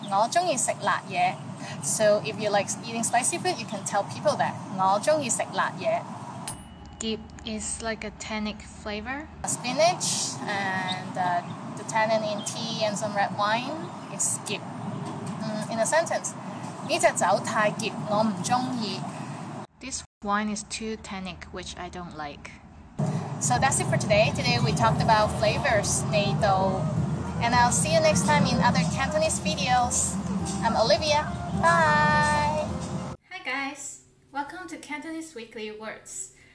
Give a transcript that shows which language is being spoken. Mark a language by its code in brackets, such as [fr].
[yue] 我鍾意食辣嘢. [en] So if you like eating spicy food, you can tell people that. [yue] 我鍾意食辣嘢. [en] Gip is like a tannic flavor. Spinach and the tannin in tea and some red wine is gip. In a sentence, [yue] 呢隻酒太澀，我唔鍾意. [en] This wine is too tannic, which I don't like. So that's it for today. Today we talked about flavors, 味道. And I'll see you next time in other Cantonese videos. I'm Olivia. Bye! Hi guys! Welcome to Cantonese Weekly Words.